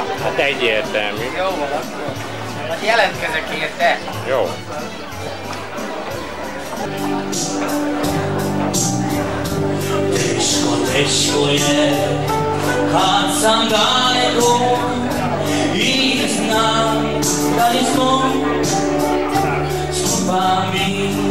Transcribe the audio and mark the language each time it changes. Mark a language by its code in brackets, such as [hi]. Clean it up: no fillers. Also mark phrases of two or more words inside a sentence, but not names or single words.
[hu] Hát egyértelmű. Jó van, akkor. Hát jelentkezek érte. Jó. [hr] Teško je kad sam daleko i znam da nismo skupa mi.